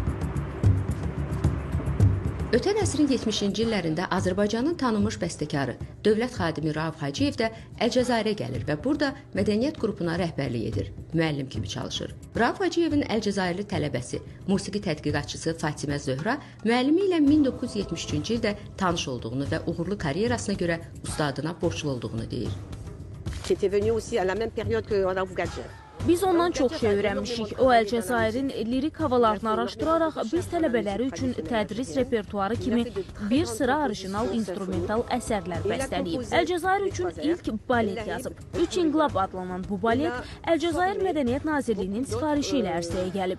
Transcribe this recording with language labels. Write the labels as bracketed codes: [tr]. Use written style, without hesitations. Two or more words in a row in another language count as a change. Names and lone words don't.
[az] Ötən əsrin 70-ci illərində Azərbaycanın tanınmış bəstəkarı, dövlət xadimi Rauf Hacıyev də Əlcəzairə gəlir və burada mədəniyyət qrupuna rəhbərlik edir, müəllim kimi çalışır. Rauf Hacıyevin Əlcəzairli tələbəsi, musiqi tədqiqatçısı Fatimə Zöhra müəllimi ilə 1973-cü ildə tanış olduğunu və uğurlu karyerasına görə ustadına borclu olduğunu deyir. [fr] Qui était venu aussi à la même période que Rauf Hacıyev. [az] Biz ondan çox şey öyrənmişik. O Əlcəzairin lirik havalarını araşdıraraq biz tələbələri üçün tədris repertuarı kimi bir sıra orijinal instrumental əsərlər bəstələyib. Əlcəzair üçün ilk balet yazıb. Üç İnqilab adlanan bu balet Əlcəzair Mədəniyyət Nazirliyinin sifarişi ilə ərsəyə gəlib.